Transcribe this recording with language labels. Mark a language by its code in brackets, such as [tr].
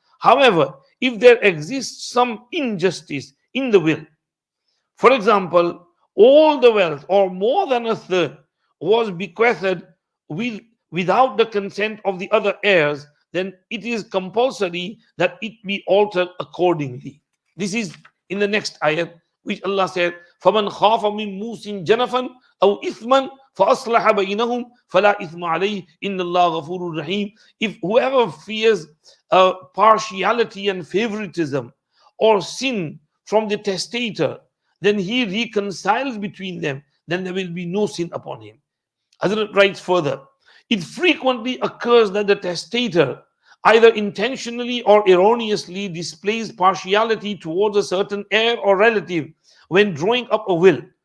[en] However, if there exists some injustice in the will, for example, all the wealth or more than a third was bequeathed without the consent of the other heirs, then it is compulsory that it be altered accordingly. This is in the next ayat, which Allah said, [ar] فَمَنْ خَافَ مِنْ مُوسٍ جَنَفًا أَوْ إِثْمًا فَأَصْلَحَ بَيْنَهُمْ فَلَا إِثْمَ عَلَيْهِ إِنَّ اللَّهَ غَفُورٌ رَحِيمٌ. [en] If whoever fears partiality and favoritism or sin from the testator, then he reconciles between them, then there will be no sin upon him. Hazrat writes further, it frequently occurs that the testator, either intentionally or erroneously, displays partiality towards a certain heir or relative when drawing up a will.